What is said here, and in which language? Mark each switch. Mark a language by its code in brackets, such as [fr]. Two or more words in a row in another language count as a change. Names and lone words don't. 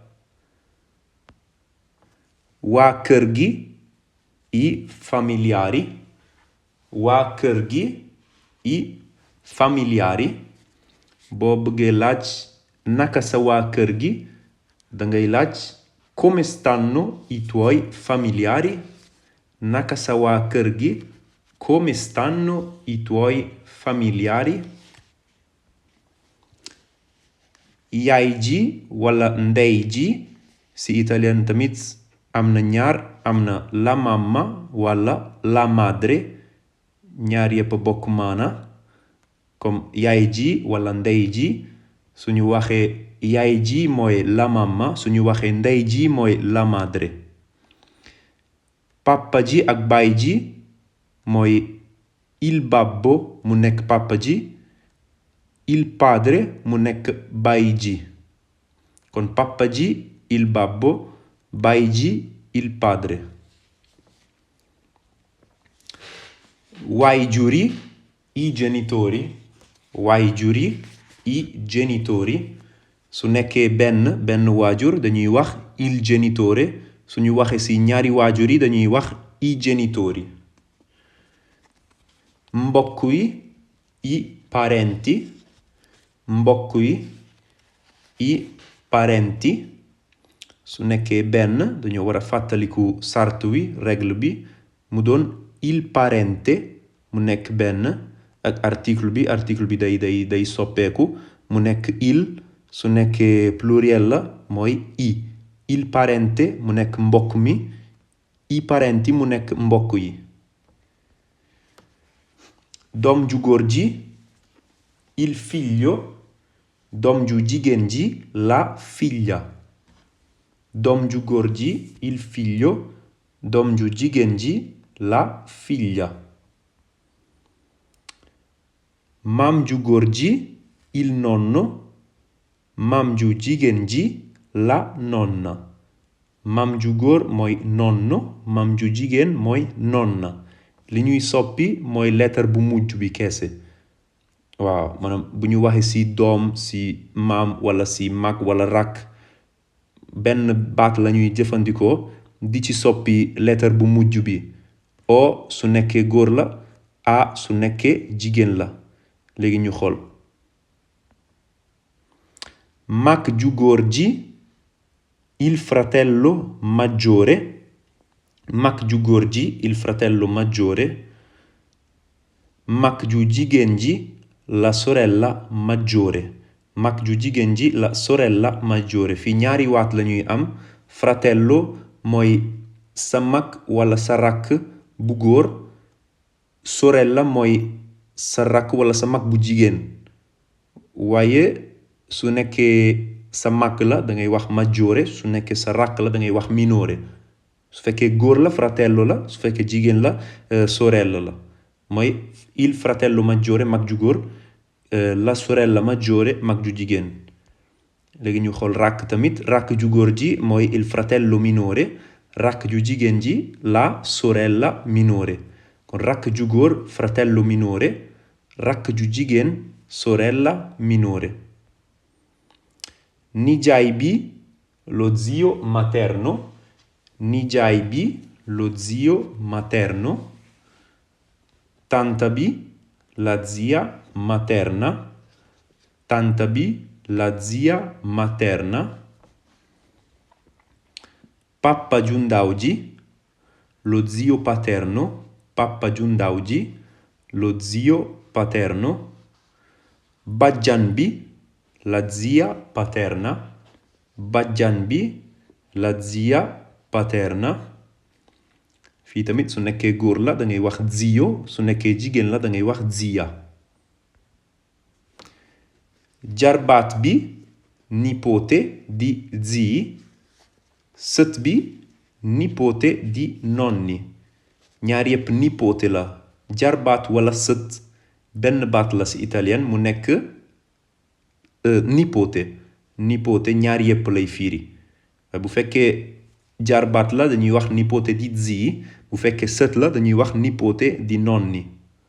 [wo] Waa kër gi, [it] i familiari, [wo] waa kër gi, [it] i familiari. [wo] boo bëggee laaj naka sa waa kër gi, dangay laaj [it] come stanno i tuoi familiari. [wo] Naka sa waa kër gi, [it] come stanno i tuoi familiari. [wo] Yaay ji wala ndey ji, si italien tamit am na ñaar, am na [it] la mamma [wo] wala [it] la madre. [wo] ñaar yépp bokk maana. comme yaay ji wala ndey ji, suñu waxee yaay ji mooy [it] la mamma, [wo] suñu waxee ndey ji mooy [it] la madre. [wo] papa ji ak baay ji mooy [it] il babbo [wo] mu nekk papa ji, [it] il padre [wo] mu nekk baay ji. kon papa ji [it] il babbo, [wo] baay ji [it] il padre. [wo] waajuri, [it] i genitori, [wo] waajuri, [it] i genitori. [wo] su nekkee benn waajur dañuy wax [it] il genitore. [wo] suñu waxee si ñaari waajur yi dañuy wax [it] i genitori. [wo] mbokk yi, [it] i parenti, [wo] mbokk yi, [it] i parenti. [wo] su nekkee benn dañoo war a fàttaliku sart wi, règle bi, mu doon [it] il parente, [wo] mu nekk benn, ak article bi day soppeeku, mu nekk il. su nekkee pluriel la mooy i. [it] il parente [wo] mu nekk mbokk mi, [it] i parenti [wo] mu nekk mbokk yi. doom ju góor ji, [it] il figlio. [wo] doom ju jigéen ji, [it] la figlia. [wo] doom ju góor ji, [it] il figlio. [wo] doom ju jigéen ji, [it] la figlia. [wo] maam ju góor ji, [it] il nonno. [wo] maam ju jigéen ji, [it] la nonna. [wo] maam ju góor mooy nonno, maam ju jigéen mooy nonna. li ñuy soppi mooy lettre bu mujj bi kese. waaw maanaam bu ñu waxee si doom, si maam wala si mag wala rakk, benn baat la ñuy jëfandikoo di ci soppi lettre bu mujj bi. o su nekkee góor la, a su nekkee jigéen la. léegi ñu xool. mag ju góor ji, [it] il fratello maggiore. [wo] mag ju góor ji, [it] il fratello maggiore. [wo] mag ju jigéen ji, [it] la sorella maggiore. [wo] mag ju jigéen ji, [it] la sorella maggiore. [wo] fii ñaari waat la ñuy am. fratello mooy sa mag wala sa rakk bu góor. sorella mooy sa rakk wala sa mag bu jigéen. waaye su nekkee sa mag la da ngay wax maggiore, su nekkee sa rakk la da ngay wax minore. su fekkee góor la fratello la, su fekkee jigéen la sorella la. mooy [it] il fratello maggiore [wo] mag ju góor, [it] la sorella maggiore [wo] mag ju jigéen. léegi ñu xool rakk tamit. rakk ju góor ji mooy [it] il fratello minore, [wo] rakk ju jigéen ji [it] la sorella minore. [wo] kon rakk ju góor [it] fratello minore, [wo] rakk ju jigéen [it] sorella minore. [wo] nijaay bi, [it] lo zio materno. [wo] nijaay bi, [it] lo zio materno. [wo] tanta bi, [it] la zia materna. [wo] tanta bi, [it] la zia materna. [wo] pappa ju ndaw ji, [it] lo zio paterno. [wo] pappa ju ndaw ji, [it] lo zio paterno. [wo] bajjan bi, [it] la zia paterna. [wo] bajjan bi, [it] la zia paterna. [wo] fii tamit su nekkee góor la da ngay wax zio, su nekkee jigéen la da ngay wax zia. jarbaat bi, [it] nipote di zii. [wo] sët bi, [it] nipote di nonni. [wo] ñaar yépp nipote la. jarbaat wala sët benn baat la si italien, mu nekk nipote. nipote ñaar yépp lay fiiri. bu fekkee jarbaat la dañuy wax [it] nipote di zii. [wo] bu fekkee sët la dañuy wax [it] nipote di nonni.